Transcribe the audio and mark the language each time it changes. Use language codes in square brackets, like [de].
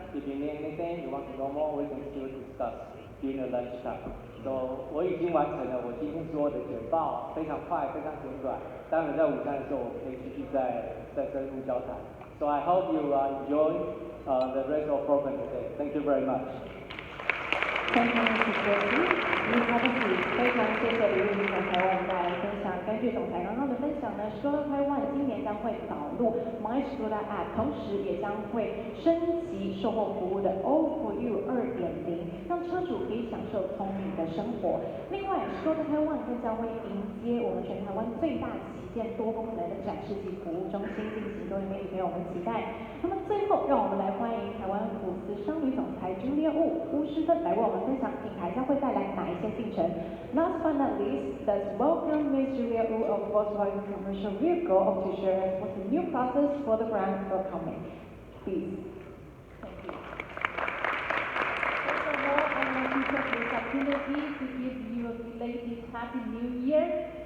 [en] If you need anything, you want to know more, we can still discuss during the lunchtime. [zh] So 我已经完成了我今天所有的简报，非常快，非常简短。待会在午餐的时候，我可以继续再深入交谈。 [en] So I hope you enjoy the rest of the program today. Thank you very much. Thank you, Mr. President. [zh] 非常谢谢李玉总裁为我们带来分享。根据总裁刚刚的分享呢，Skoda Taiwan 今年将会导入 My Skoda App， 同时也将会升级售后服务的 All4U 2.0， 让车主可以享受聪明的生活。另外 ，Skoda Taiwan 更将会迎接我们全台湾最大旗舰多功能的展示及服务中心进行，各位媒体朋友们期待。那么最后，让我们来欢迎台湾福斯商旅总裁Julia巫师芬来为我们分享品牌将会带来哪一些进程。 [en] Last but not least, let's welcome Ms. Julia Wu of Volkswagen Commercial Vehicle to share us what the new process for the brand are coming. Please. Thank you. First of all, I want to take this opportunity to give you a belated Happy New Year.